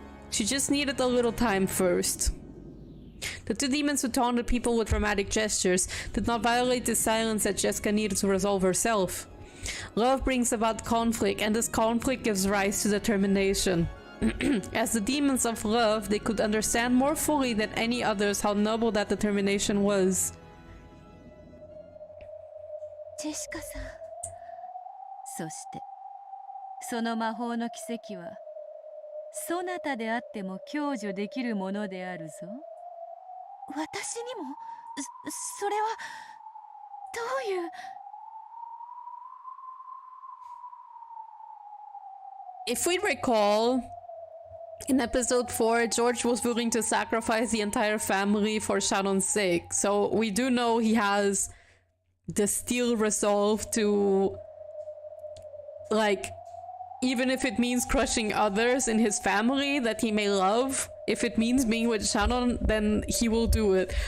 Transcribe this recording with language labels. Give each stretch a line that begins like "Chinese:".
English: She just needed a little time first. The two demons who taunted people with dramatic gestures did not violate the silence that Jessica needed to resolve herself. Love brings about conflict, and this conflict gives rise to determination. As the demons of love, they could understand more fully than any others how noble that determination was.
Japanese: ジェシカさん。そしてその魔法の奇跡はそなたであっても享受できるものであるぞ。私にもそれはどういう。
English: if we recall, in episode 4, George was willing to sacrifice the entire family for Shannon's sake. So we do know he has the steel resolve to, like, even if it means crushing others in his family that he may love, if it means being with Shannon, then he will do it.